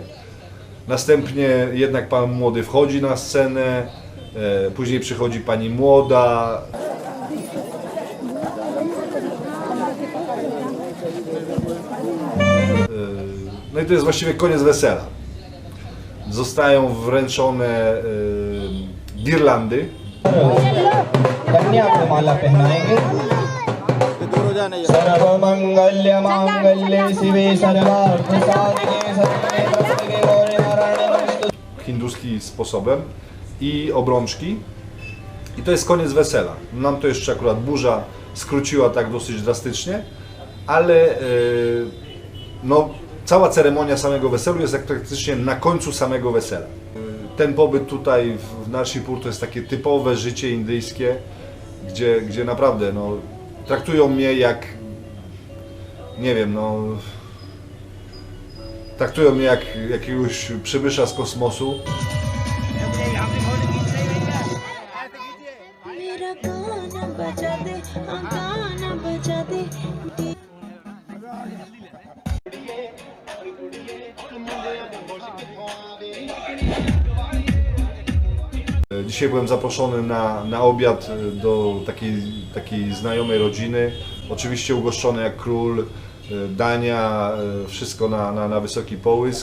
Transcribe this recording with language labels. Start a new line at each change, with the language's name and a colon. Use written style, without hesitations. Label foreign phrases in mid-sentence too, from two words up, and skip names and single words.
Polish: Następnie jednak pan młody wchodzi na scenę, później przychodzi pani młoda. No i to jest właściwie koniec wesela. Zostają wręczone girlandy.
Hindi: कन्या को माला पहनाएंगे
Sanskrit: सर्वमंगल्य मांगल्ये शिवे सर्वार्थ साधिके शरण्ये त्र्यंबके गौरी नारायणे नमोस्तुते.
Polish: Hinduski sposobem i obrączki. I to jest koniec wesela. Nam to jeszcze akurat burza skróciła tak dosyć drastycznie, ale no, cała ceremonia samego weselu jest jak praktycznie na końcu samego wesela. Ten pobyt tutaj w Narsipur to jest takie typowe życie indyjskie, gdzie naprawdę no, traktują mnie jak, nie wiem, no, traktują mnie jak jakiegoś przybysza z kosmosu.
Hindi: मेरा गाना बजा दे हाँ गाना बजा दे
Polish: Dzisiaj byłem zaproszony na obiad do takiej znajomej rodziny. Oczywiście ugoszczony jak król, dania, wszystko na wysoki połysk.